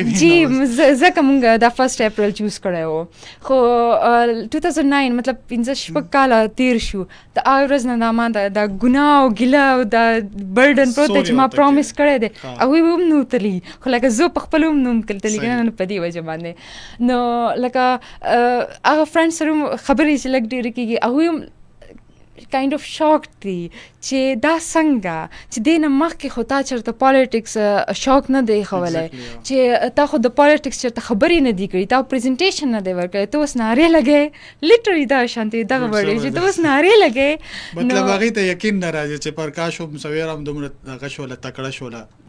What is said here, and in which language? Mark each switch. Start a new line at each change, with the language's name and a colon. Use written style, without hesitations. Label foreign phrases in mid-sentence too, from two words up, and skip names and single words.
Pashto: جی ځکه موږ دا 1 اپریل چوز کړی و خو 2009 مطلب 15 کاله تیر شو د هغې ورځ نه دا ما دا ګناه او ګیله او دا برډن پروت دی چې ما پرومس کړی دی هغوی به هم نه تلي خو لکه زه په خپل هم نه وم تللي که نه په دې وجه باندې نو لکه هغه فرینډ سره خبرې چې لږ ډېرې کېږي هغوی هم
English: kind of shocked
Pashto: دي چې دا څنګه چې دې نه مخکې خو تا چېرته پالیټکس شوق نه دی ښولی چې تا خو د پالیټکس چېرته خبرې نه دي کړي تا پریزنټیشن نه دی ورکړی ته اوس نارې لګی لیټرلی دا شانتې دغه وړې چې ته اوس نارې لګی مطلب هغې ته یقین نه راځي چې پرکاش هم سویره هم دومره هغه شوله تکړه شوله